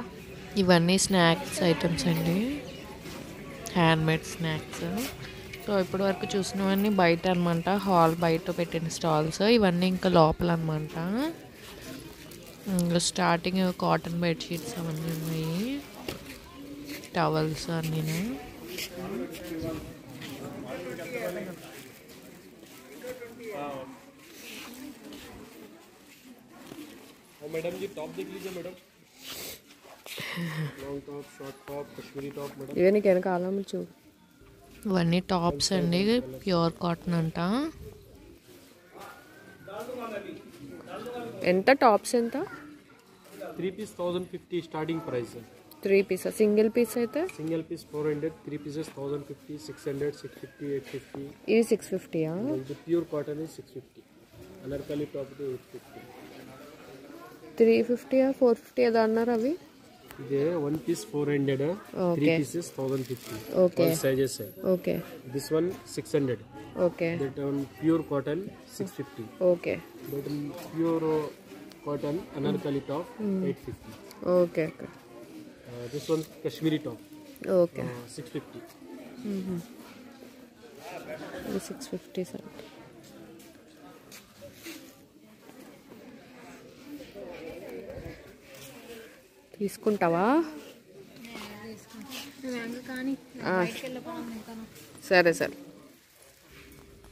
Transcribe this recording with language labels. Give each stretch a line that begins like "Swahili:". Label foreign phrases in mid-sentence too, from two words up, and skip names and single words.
Telugu: ఇవన్నీ
English: snacks items
Telugu: అండి,
English: handmade snacks.
Telugu: సో ఇప్పటి వరకు చూసినవన్నీ బయట అనమాట, హాల్ బయట పెట్టిన స్టాల్స్. ఇవన్నీ ఇంకా లోపల అనమాట. ఇంకా స్టార్టింగ్
English: cotton bedsheets
Telugu: అవన్నీ ఉన్నాయి, టవల్స్ అన్నీ.
Hindi: मैडम जी टॉप देख लीजिए मैडम.
English: long top, short top, Kashmiri top madam.
Telugu: ఇవే నీకు వెనక ఆలమ్మ చూడు. ఇవన్నీ టాప్స్ అండి,
English: pure cotton
Telugu: అంట. ఎంత టాప్స్ ఎంత?
Hindi: 3 पीस 1050
English: starting price
Hindi: है. 3 पीस.
English: single piece
Telugu: అయితే
English: single piece
Hindi: 400, 3 पीसेस 1050, 600, 650, 850.
Telugu: ఇది 650.
Hindi: जो
English: pure cotton
Hindi: है 650. अनारकली टॉप है 850.
Telugu: 350 450 ఏదో అన్నారు అవి.
Hindi: ये 1 पीस 400 है, 3 पीसेस 1050.
Telugu: ఓకే
English: All sizes है.
Telugu: ఓకే
English: This one 600.
Telugu: ఓకే
English: That one pure cotton 650.
Telugu: ఓకే
English: That one pure cotton anarkali top 850.
Telugu: ఓకే ఓకే
English: This one Kashmiri top
Telugu: ఓకే 650. ఇది 650 సార్. తీసుకుంటావా? సరే సరే.